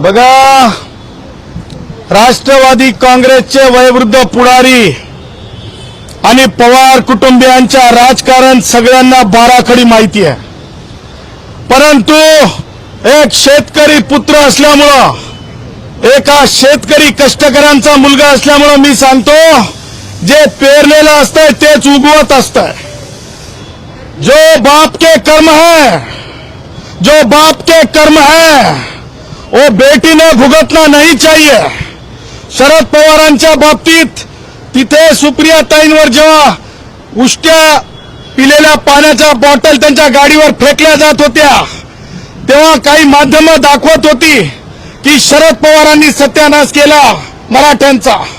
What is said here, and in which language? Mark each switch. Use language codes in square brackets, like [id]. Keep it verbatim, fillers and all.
[mr] बघा, राष्ट्रवादी काँग्रेसचे वयोवृद्ध पुढारी आणि पवार कुटुंबियांच्या राजकारण सगळ्यांना बाराखडी माहिती आहे, परंतु एक शेतकरी पुत्र असल्यामुळं, एका शेतकरी कष्टकऱ्यांचा मुलगा असल्यामुळं मी सांगतो, जे पेरलेलं असतंय तेच उगवत असतंय. [hi] जो बाप के कर्म है, जो बाप के कर्म है वो बेटी ने भुगतना नहीं चाहिए. [mr] शरद पवारांच्या बाबतीत तिथे सुप्रिया ताईंवर जेव्हा उष्ट्या पिलेल्या पाण्याच्या बॉटल त्यांच्या गाडीवर फेकल्या जात होत्या, तेव्हा काही माध्यमं दाखवत होती की शरद पवारांनी सत्यानाश केला मराठ्यांचा.